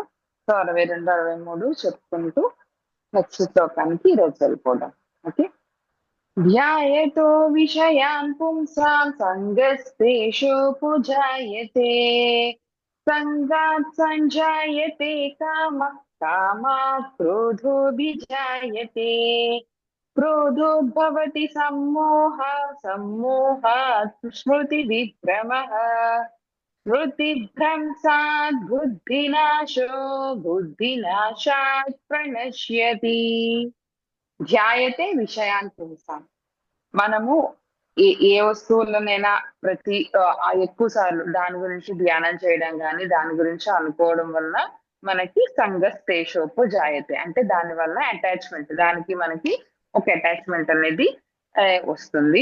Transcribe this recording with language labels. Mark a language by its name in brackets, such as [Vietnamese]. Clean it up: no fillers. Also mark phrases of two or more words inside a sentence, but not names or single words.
[Telugu] సో 62, 63 చెప్పుకుంటూ నెక్స్ట్ శ్లోకానికి ఈరోజు వెళ్ళిపోదాం. [Sanskrit] ఓకే. ధ్యాయతో విషయాన్ పుంసాం సంగస్తేషోపజాయతే సంగాత్ సంజాయతే కామః కామాత్ క్రోధోభిజాయతే क्रोधोद्भवति सम्मोह सम्मोहात् स्मृतिविभ्रमः स्मृतिभ्रंशात् बुद्धिनाशो बुद्धिनाशात् प्रणश्यति ధ్యాయతే విషయాన్ పుంసాం. [Telugu] మనము ఏ వస్తువులనైనా ఎక్కువ సార్లు దాని గురించి ధ్యానం చేయడం గాని దాని గురించి అనుకోవడం వల్ల మనకి సంగస్తేషోపు జాయతే అంటే దాని వల్ల అటాచ్మెంట్ దానికి మనకి ఒక అటాచ్మెంట్ అనేది వస్తుంది.